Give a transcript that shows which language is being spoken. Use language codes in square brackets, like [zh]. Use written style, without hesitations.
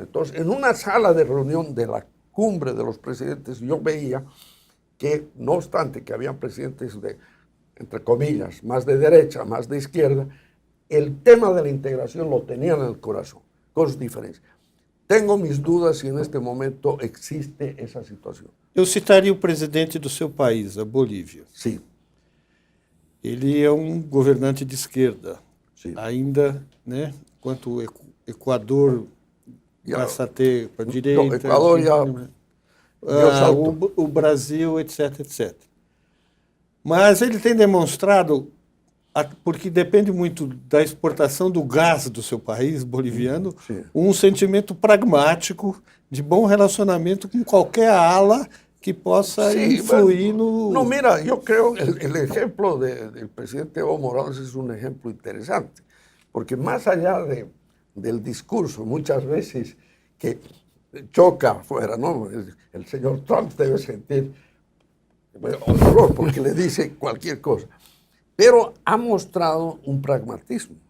[es] Entonces, en una sala de reunión de la cumbre de los presidentes, yo veía que, no obstante que habían presidentes de, entre comillas, más de derecha, más de izquierda, el tema de la integración lo tenían en el corazón, con sus diferencias. Tengo mis dudas si en este momento existe esa situación. [pt] Eu citaria o presidente do seu país, a Bolívia. [es] Sí. [pt] Ele é um governante de esquerda, Sim. ainda, né? Enquanto o Equador passa a ter para a direita. O Equador o Brasil, etc, etc. Mas ele tem demonstrado, porque depende muito da exportação do gás do seu país, boliviano, Sim. um sentimento pragmático de bom relacionamento com qualquer ala que possa influir no... [es] No, mira, yo creo que el ejemplo del presidente Evo Morales es un ejemplo interesante, porque más allá del discurso, muchas veces que choca afuera, ¿no? El señor Trump debe sentir horror porque le dice cualquier cosa, pero ha mostrado un pragmatismo.